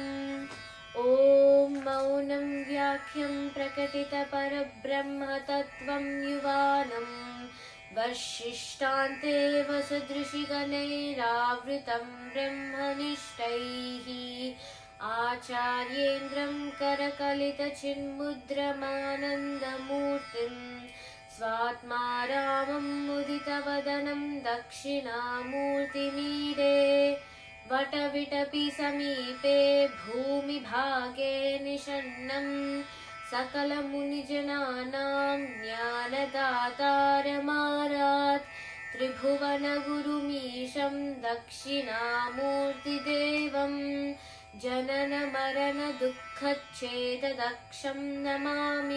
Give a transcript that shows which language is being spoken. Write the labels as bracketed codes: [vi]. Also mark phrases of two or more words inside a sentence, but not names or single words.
[sa] ఓం మౌనం వ్యాఖ్యం ప్రకటిత పరబ్రహ్మతత్వం యువానం వశిష్టాంతే వసుదృశిగణైరావృతం బ్రహ్మనిష్టైః ఆచార్యేంద్రం కరకలితచిన్ముద్రమానందమూర్తిం స్వాత్మా రామం ముదితవదనం దక్షిణామూర్తిमीडे. वटविटपि समीपे भूमिभागे निषण्णं सकलमुनिजनानां ज्ञानदातारमारात् त्रिभुवनगुरुमीशं दक्षिणामूर्तिदेवं जननमरणदुःखच्छेददक्षं नमामि.